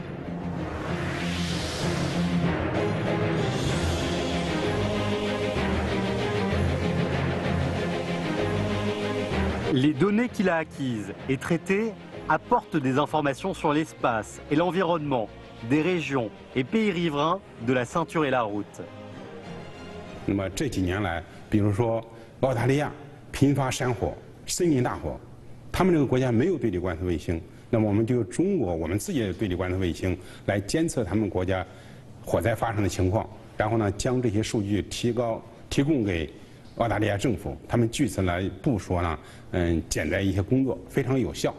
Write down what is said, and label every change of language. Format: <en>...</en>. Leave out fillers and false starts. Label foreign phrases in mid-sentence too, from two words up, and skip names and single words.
<fr>Les données qu'il a acquises et traitées apportent des informations sur l'espace et l'environnement des régions et pays riverains de la ceinture et la route.</fr> <zh>那么这几年来，比如说澳大利亚频发山火、森林大火，他们这个国家没有对地观测卫星，那么我们就用中国我们自己的对地观测卫星来监测他们国家火灾发生的情况，然后呢将这些数据提供给澳大利亚政府，他们据此来部署呢，减灾一些工作，非常有效。</zh>